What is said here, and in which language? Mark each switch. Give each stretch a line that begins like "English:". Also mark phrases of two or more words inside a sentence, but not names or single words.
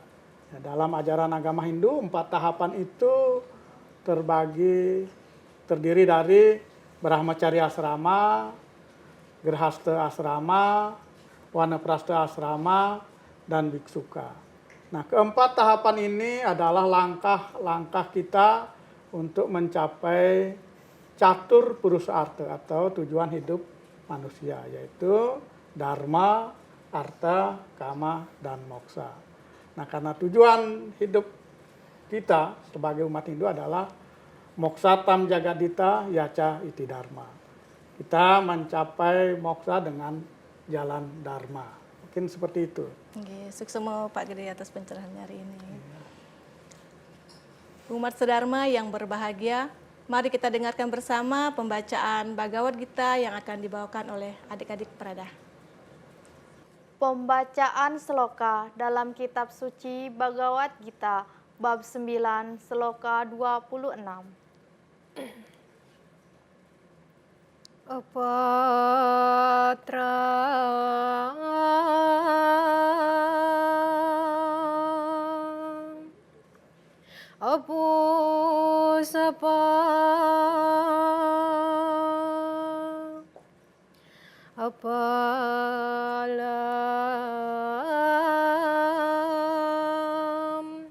Indonesian: Ya, dalam ajaran agama Hindu, 4 tahapan itu terdiri dari Brahmacari asrama, Grihasta asrama, Wanaprastha asrama, dan Biksuka. Nah, keempat tahapan ini adalah langkah-langkah kita untuk mencapai catur purusartha atau tujuan hidup manusia, yaitu dharma, artha, kama, dan moksa. Nah, karena tujuan hidup kita sebagai umat Hindu adalah
Sanskrit: Moksa tam jagadita yaca iti dharma.
Indonesian: Kita mencapai moksa dengan jalan dharma. Mungkin seperti itu.
Balinese: Nggih, suksema
Indonesian: Pak Gede atas pencerahannya hari ini. Umat sedharma yang berbahagia, mari kita dengarkan bersama pembacaan Bhagavad Gita yang akan dibawakan oleh adik-adik Prada. Pembacaan sloka dalam kitab suci Bhagavad Gita bab 9 sloka 26.
Sanskrit: Apatra Apusapa Apalam